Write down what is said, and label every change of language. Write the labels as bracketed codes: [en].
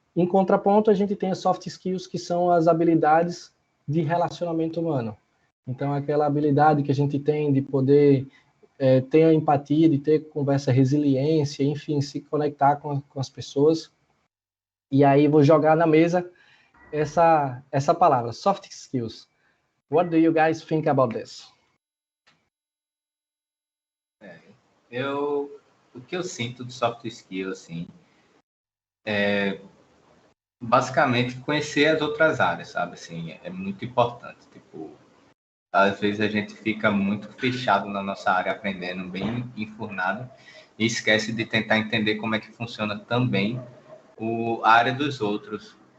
[pt] Em contraponto, a gente tem as soft skills, que são as habilidades de relacionamento humano. Então, aquela habilidade que a gente tem de poder ter a empatia, de ter conversa, resiliência, enfim, se conectar com as pessoas. E aí vou jogar na mesa essa palavra, soft skills. [en] What do you guys think about this? [pt] O que eu sinto de soft skill, assim, é basicamente conhecer as outras áreas, sabe? Assim, é muito importante. Tipo, às vezes a gente fica muito fechado na nossa área, aprendendo, bem enfurnado, e esquece de tentar entender como é que funciona também a área dos outros.